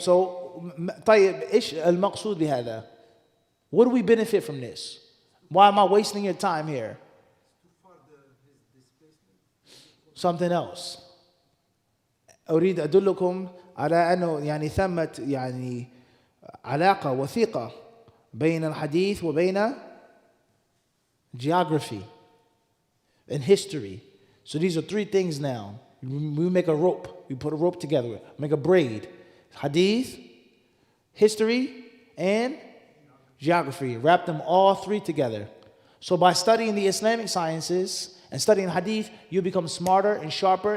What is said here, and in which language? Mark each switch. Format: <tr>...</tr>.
<en>So,</en> <ar>طيب إيش المقصود بهذا?</ar> <en>What do we benefit from this? Why am I wasting your time here? Something else.</en> <ar>أريد أدلكم على أنه يعني ثمة يعني علاقة وثيقة بين الحديث وبين</ar> <en>geography and history. So these are three things now. We make a rope. We put a rope together. Make a braid. Hadith, history, and geography. Wrap them all three together. So by studying the Islamic sciences and studying hadith, you become smarter and sharper.</en>